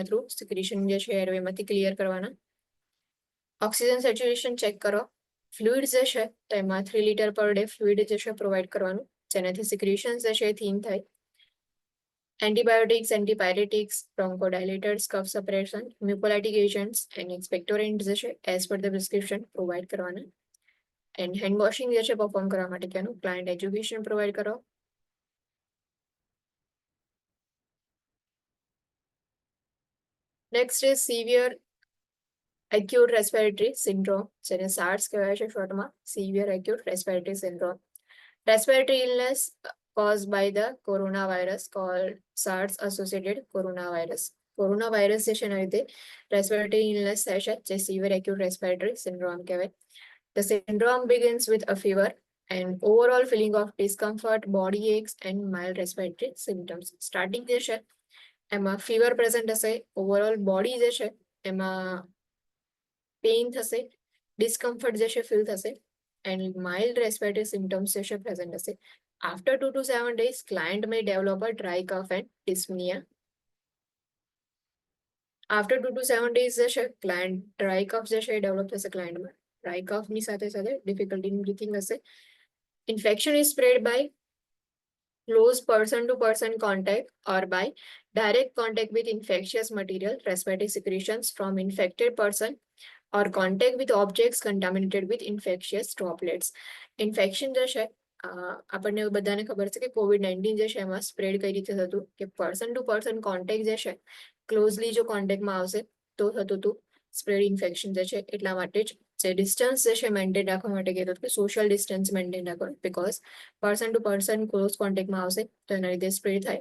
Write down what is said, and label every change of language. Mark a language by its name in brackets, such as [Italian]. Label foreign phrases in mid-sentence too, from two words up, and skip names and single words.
[English] through secretion [Gujarati] જે છે એરવેમાંથી ક્લિયર કરવાના, [English] oxygen saturation check [Gujarati] કરો, ફ્લુઇડ જે છે તો એમાં 3 [English] litre per day fluid [Gujarati] જે છે પ્રોવાઈડ કરવાનું જેનાથી સિક્રેશન જે છે થીન થાય, [English] antibiotics, antipyretics, bronchodilators, cough suppression, mucolytic agents and expectorant [Gujarati] જે છે [English] as per the prescription provide [Gujarati] કરવાના, [English] and hand washing [Gujarati] જે છે પરફોર્મ કરવા માટે કહેવાનું, [English] client education provide [Gujarati] કરો. [English] next is severe acute respiratory syndrome, [Gujarati] જેને SARS કહેવાય છે શોર્ટમાં, [English] severe acute respiratory syndrome. Respiratory illness caused by the coronavirus called SARS associated coronavirus. [Gujarati] કોરોનાવાયરસ જે છે એના લીધે [English] respiratory illness [Gujarati] થાય છે જે [English] severe acute respiratory syndrome [Gujarati] કહેવાય. [English] The syndrome begins with a fever and overall feeling of discomfort, body aches and mild respiratory symptoms. [Gujarati] સ્ટાર્ટિંગ જે છે એમાં [English] fever present [Gujarati] હશે, [English] overall body [Gujarati] જે છે એમાં પેઇન થશે, ડિસ્કમ્ફર્ટ જે છે ફીલ થશે [English] and mild respiratory symptoms [Gujarati] જે છે પ્રેઝન્ટ હશે. [English] આફ્ટર 2 to 7 days, client may develop a dry cough and dyspnea. after 2 to 7 days [Gujarati] જે છે [English] client dry cough [Gujarati] જે છે એ ડેવલપ થશે ક્લાયન્ટમાં. ડ્રાય કફની સાથે સાથે [English] difficulty in breathing [Gujarati] હશે. [English] infection is spread by close person to person contact or by direct contact with infectious material, respiratory secretions from infected person or contact with objects contaminated with infectious droplets. [Gujarati] ઇન્ફેક્શન જે છે આપણને બધાને ખબર છે કે COVID-19 જે છે એમાં સ્પ્રેડ કઈ રીતે થતું કે [English] person to person contact [Gujarati] જે છે ક્લોઝલી જો કોન્ટેક્ટમાં આવશે તો થતું હતું [English] spread infection [Gujarati] જે છે. એટલા માટે જ જે ડિસ્ટન્સ જે છે મેન્ટેન રાખવા માટે કહેતો કે [English] social distance maintain [Gujarati] રાખવાનું, [English] because person to person close [Gujarati] કોન્ટેક્ટમાં આવશે તો એના લીધે સ્પ્રેડ થાય.